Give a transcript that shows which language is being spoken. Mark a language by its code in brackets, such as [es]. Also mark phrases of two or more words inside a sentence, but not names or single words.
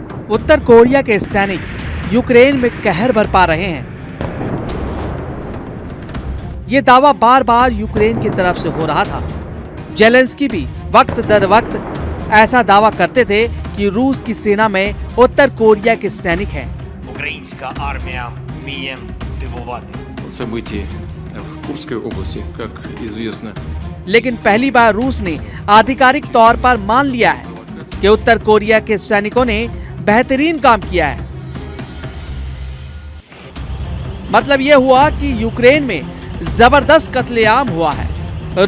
[hi] उत्तर कोरिया के सैनिक यूक्रेन में कहर बरपा रहे हैं। ये दावा बार बार यूक्रेन की तरफ से हो रहा था। जेलेंस्की भी वक्त दर वक्त ऐसा दावा करते थे कि रूस की सेना में उत्तर कोरिया के सैनिक हैं। [uk] Українська армія вміє дивувати. [ru] События в Курской области, как известно. [hi] लेकिन पहली बार रूस ने आधिकारिक तौर पर मान लिया है कि उत्तर कोरिया के सैनिकों ने बेहतरीन काम किया है। मतलब यह हुआ कि यूक्रेन में जबरदस्त कत्लेआम हुआ है।